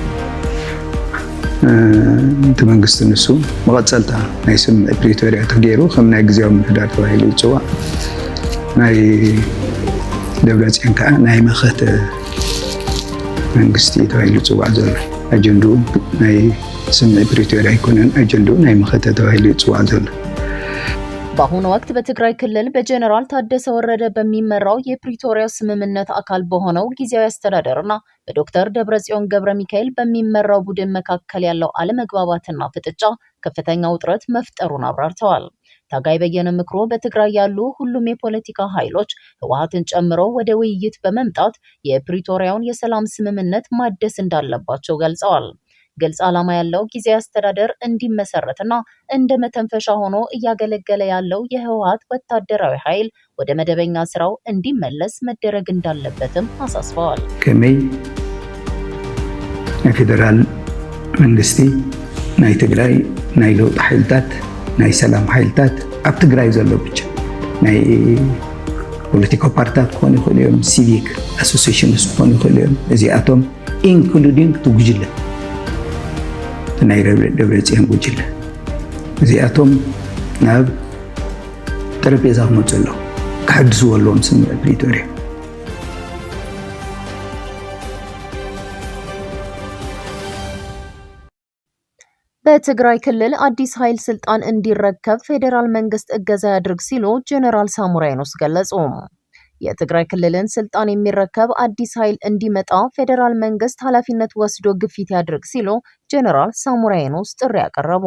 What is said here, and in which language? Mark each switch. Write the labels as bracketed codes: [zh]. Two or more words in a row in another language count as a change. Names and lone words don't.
[ti] እቲ መንግስቲ ንሱ መቐፀልታ ናይ ስምምዕ ፕሪቶርያ ተገይሩ ከም ናይ ግዜያዊ ምሕዳር ተባሂሉ ይፅዋዕ ናይ ደብረፅዮን ከዓ ናይ መኸተ መንግስቲ ተባሂሉ ይፅዋዕ ዘሎ ኣጀንዱ ናይ ስምምዕ ፕሪቶርያ አይኮነን አጀንዱ ናይ መኸተ ተባሂሉ ይፅዋዕ ዘሎ። [am] በአሁኑ ወቅት በትግራይ ክልል በጀነራል ታደሰ ወረደ በሚመራው የፕሪቶሪያ ስምምነት አካል በሆነው ጊዜያዊ አስተዳደርና በዶክተር ደብረጽዮን ገብረ ሚካኤል በሚመራው ቡድን መካከል ያለው አለመግባባትና ፍጥጫ ከፍተኛ ውጥረት መፍጠሩን አብራርተዋል። ታጋይ በየነ ምክሩ በትግራይ ያሉ ሁሉም የፖለቲካ ኃይሎች ህወሓትን ጨምሮ ወደ ውይይት በመምጣት የፕሪቶሪያውን የሰላም ስምምነት ማደስ እንዳለባቸው ገልጸዋል። ግልጽ ዓላማ ያለው ጊዜያዊ አስተዳደር እንዲመሰረትና እንደ መተንፈሻ ሆኖ እያገለገለ ያለው የህወሓት ወታደራዊ ኃይል ወደ መደበኛ ስራው እንዲመለስ መደረግ እንዳለበትም አሳስበዋል። [ti] ከመይ የፌደራል መንግስቲ ናይ ትግራይ ናይ ለውጥ ኃይልታት ናይ ሰላም ኃይልታት ኣብ ትግራይ ዘሎ ብቻ ናይ ፖለቲካ ፓርቲታት ክኾኑ ይኽእሉ እዮም፣ [en] civic associations [ti] ክኾኑ ይኽእሉ እዮም፣ እዚኣቶም ኢንክሉዲንግ ትጉጅለ ናይ ደብረጽዮን ጉጅለ እዚኣቶም ናብ ጠረጴዛ ክመፁ ኣለዉ ክሕድስዎ ኣለዎም ስምምዕ ፕሪቶርያ። [am] በትግራይ ክልል አዲስ ኃይል ስልጣን እንዲረከብ ፌዴራል መንግስት እገዛ ያድርግ ሲሉ ጀነራል ሳሙራ የኑስ ገለጹ። የትግራይ ክልልን ስልጣን የሚረከብ አዲስ ኃይል እንዲመጣ ፌዴራል መንግስት ኃላፊነት ወስዶ ግፊት ያድርግ ሲሉ ጀነራል ሳሙራ የኑስ ጥሪ ያቀረቡ።